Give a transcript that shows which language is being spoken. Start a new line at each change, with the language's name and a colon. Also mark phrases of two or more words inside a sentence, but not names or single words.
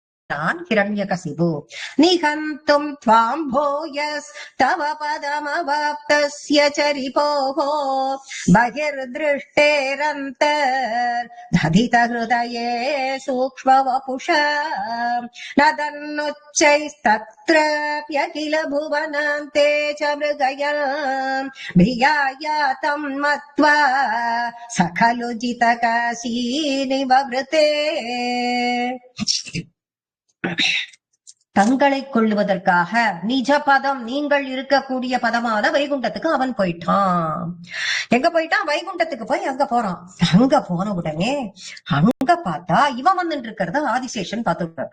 Sanskrit: हिरण्यकशिपु निहन्तुं त्वां भूयस्तव पदमवाप्तस्य चरिपोः बहिर्दृष्टेरन्तर्दधितहृदये सूक्ष्मवपुषा नदन्नुच्चैस्तत्राप्यखिल भुवनान्ते च मृगयाम् भियायातं मत्वा स खलु जितकाशी निवृते
Tamil: தங்களை கொள்ளுவதற்காக நிஜ பதம் நீங்கள் இருக்கக்கூடிய பதமான வைகுண்டத்துக்கு அவன் போயிட்டான். எங்க போயிட்டான்? வைகுண்டத்துக்கு போய் அங்க போறான். அங்க போன உடனே அங்க பார்த்தா இவன் வந்துட்டு இருக்கிறத ஆதிசேஷன் பார்த்துட்டார்.